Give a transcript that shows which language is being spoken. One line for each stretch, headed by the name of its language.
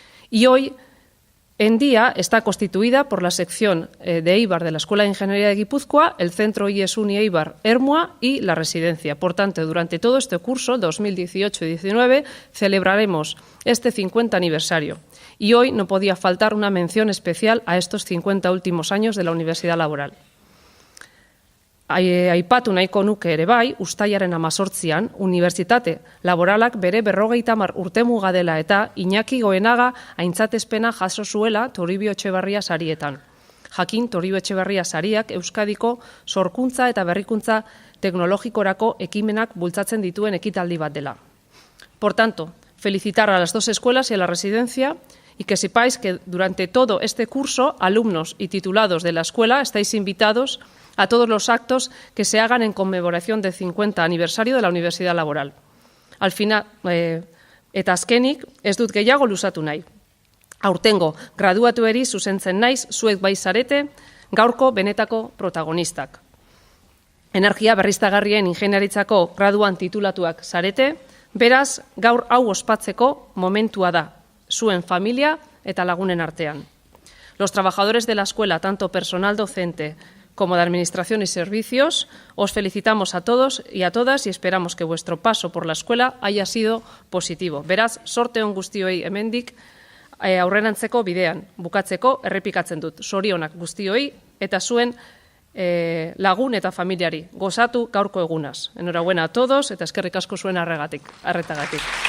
Spanish: Y hoy en día está constituida por la sección de Eibar de la Escuela de Ingeniería de Guipúzcoa, el Centro IES Uni Eibar Ermua y la residencia. Por tanto, durante todo este curso, 2018-19, celebraremos este 50 aniversario. Y hoy no podía faltar una mención especial a estos 50 últimos años de la Universidad Laboral.
Basque: Aipatu nahiko nuke ere bai, uztailaren 18an, Unibertsitate Laboralak bere 50 urtemuga dela eta Iñaki Goenaga aintzatespena jaso zuela Toribio Etxebarria sarietan. Jakin Toribio Etxebarria sariak Euskadiko sorkuntza eta berrikuntza teknologikorako ekimenak bultzatzen dituen ekitaldi bat dela.
Spanish: Por tanto, felicitar a las dos escuelas y a la residencia y que sepáis que durante todo este curso, alumnos y titulados de la escuela estáis invitados a todos los actos que se hagan en conmemoración del 50 aniversario de la Universidad Laboral. Al final,
Basque: eta azkenik, ez dut gehiago luzatu nahi. Aurtengo, graduatueri zuzentzen naiz, zuek bai zarete, gaurko benetako protagonistak. Energia berriztagarrien ingeniaritzako graduan titulatuak zarete, beraz, gaur hau ospatzeko momentua da, zuen familia eta lagunen artean.
Spanish: Los trabajadores de la escuela, tanto personal docente como de Administración y Servicios, os felicitamos a todos y a todas y esperamos que vuestro paso por la escuela haya sido positivo.
Basque: Beraz, sorte on guztioi hemendik aurrenantzeko bidean, bukatzeko errepikatzen dut. Zorionak guztioi eta zuen lagun eta familiari. Gozatu gaurko egunaz.
Spanish: Enhorabuena a todos
Basque: eta eskerrik asko zuen arretagatik.